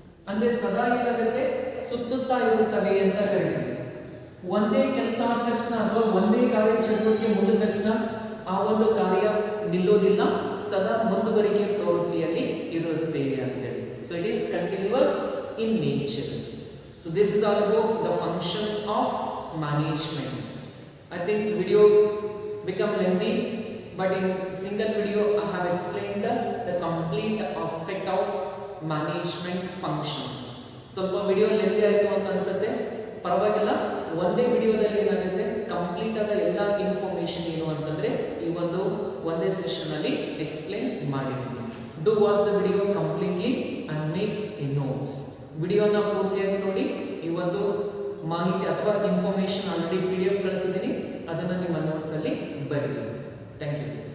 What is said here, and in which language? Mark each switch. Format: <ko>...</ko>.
<kn>ಅಂದ್ರೆ ಸದಾ ಏನಾಗುತ್ತೆ, ಸುತ್ತುತ್ತಾ ಇರುತ್ತವೆ ಅಂತ ಕರೀತೀವಿ. ಒಂದೇ ಕೆಲಸ ಆದ ತಕ್ಷಣ ಅಥವಾ ಒಂದೇ ಕಾರ್ಯಚಟುವಟಿಕೆ ಮುಗಿದ ತಕ್ಷಣ ಆ ಒಂದು ಕಾರ್ಯ ನಿಲ್ಲೋದಿಲ್ಲ, ಸದಾ ಮುಂದುವರಿಕೆ ಪ್ರವೃತ್ತಿಯಲ್ಲಿ ಇರುತ್ತೆ ಅಂತೇಳಿ.</kn> <en>So it is continuous in nature. So this is all about the functions of management. I think video become lengthy, but in single video I have explained the complete aspect of management functions.</en> <kn>ಸ್ವಲ್ಪ video lengthy ಆಯಿತು ಅಂತ ಅನ್ಸುತ್ತೆ, ಪರವಾಗಿಲ್ಲ. ಒಂದೇ ವಿಡಿಯೋದಲ್ಲಿ ಏನಾಗುತ್ತೆ, complete ಆದ ಎಲ್ಲ ಇನ್ಫಾರ್ಮೇಶನ್ ಏನು ಅಂತಂದ್ರೆ ಈ ಒಂದೇ ಸೆಷನ್ ಅಲ್ಲಿ ಎಕ್ಸ್ಪ್ಲೇನ್ ಮಾಡಿದ್ದೀನಿ.</kn> <en>Do watch the video completely and make a notes.</en> <kn>ವಿಡಿಯೋನ ಪೂರ್ತಿಯಾಗಿ ನೋಡಿ. ಈ ಒಂದು ಮಾಹಿತಿ ಅಥವಾ ಇನ್ಫಾರ್ಮೇಶನ್ ಆಲ್ರೆಡಿ PDF ಕಳಿಸಿದ್ದೀನಿ, ಅದನ್ನು ನಿಮ್ಮ ನೋಟ್ಸ್ ಅಲ್ಲಿ ಬರೀರಿ.</kn> <en>Thank you.</en>